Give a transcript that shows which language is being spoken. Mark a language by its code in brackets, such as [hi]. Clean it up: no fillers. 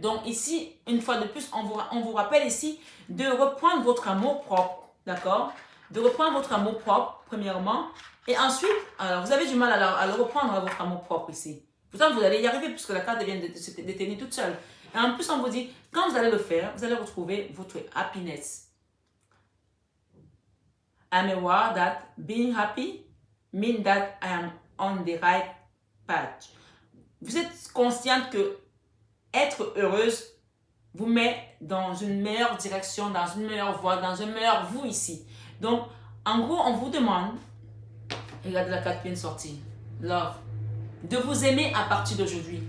[fr] Donc, ici, une fois de plus, on vous rappelle ici de reprendre votre amour propre. D'accord? De reprendre votre amour propre, premièrement. Et ensuite, alors, vous avez du mal à le reprendre, votre amour propre ici. Pourtant, vous allez y arriver puisque la carte vient de se détenir toute seule. Et en plus, on vous dit, quand vous allez le faire, vous allez retrouver votre happiness. [en] I'm aware that being happy means that I am on the right path. [fr] Vous êtes consciente que être heureuse vous met dans une meilleure direction, dans une meilleure voie, dans un meilleur vous ici. Donc, en gros, on vous demande, regardez la carte qui vient de sortir, love, de vous aimer à partir d'aujourd'hui.